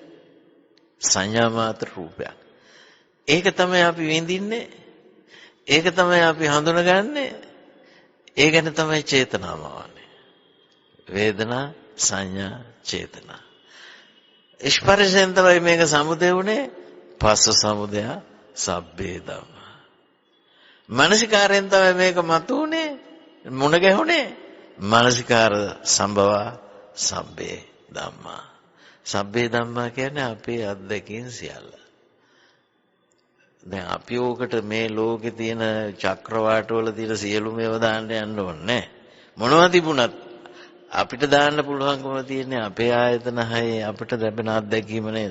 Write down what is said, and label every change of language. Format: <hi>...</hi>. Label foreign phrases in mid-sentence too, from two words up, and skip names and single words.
<si>සංඥා මාත්‍ර රූපයක්. ඒක තමයි අපි විඳින්නේ. ඒක තමයි අපි හඳුනගන්නේ. ඒ ගැන තමයි චේතනාවවන්නේ. වේදනා සංඥා චේතනා. ස්පර්ශයෙන් තමයි මේක සමුදය වුනේ.</si> <pi>පස්ස සමුදය සබ්බේ ධම්මා.</pi> <si>මානසිකාරයෙන් තමයි මේක මතුනේ. මුණ ගැහුනේ.</si> <pi>මානසිකාර සම්භව සබ්බේ ධම්මා. සබ්බේ ධම්මා</pi> <si>කියන්නේ අපේ අත්දැකීම් සියල්ල. දැන් අපි ඕකට මේ ලෝකේ තියෙන චක්‍රවාට වල තියෙන සියලුම ඒවා දාන්න යන්න ඕනේ. මොනවා තිබුණත් අපිට දාන්න පුළුවන්කම තියෙන්නේ අපේ ආයතන හයේ අපිට ලැබෙන අත්දැකීම නේද?</si>